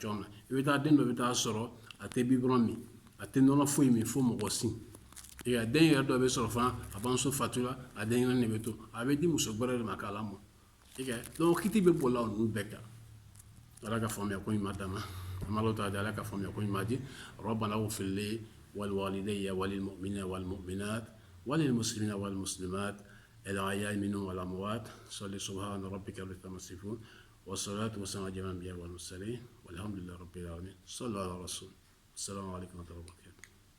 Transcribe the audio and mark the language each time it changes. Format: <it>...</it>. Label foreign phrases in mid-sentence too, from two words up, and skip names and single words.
<bm>cogoya min na i bɛ taa den dɔ bɛ taa sɔrɔ a tɛ biberon min a tɛ nɔnɔ foyi min fo mɔgɔ sin den yɛrɛ dɔ bɛ sɔrɔ fana a bamuso fatura a den kelen de bɛ to a bɛ di muso gbɛrɛ de ma k'a lamɔ donc kiti bɛ bɔla o ninnu bɛɛ kan ala ka faamuya ko ɲuman d'an ma an b'a lɔtɔ ala ka faamuya ko ɲuman di</bm> <ar>ربنا اغفر لي ولوالدي وللمؤمنين والمؤمنات وللمسلمين والمسلمات الأحياء منهم والأموات صل سبحان ربك رب العزة عما يصفون والصلاة والسلام على جميع الأنبياء والمرسلين والحمد لله رب العالمين صلى الله على رسول السلام عليكم ورحمة الله وبركاته</ar>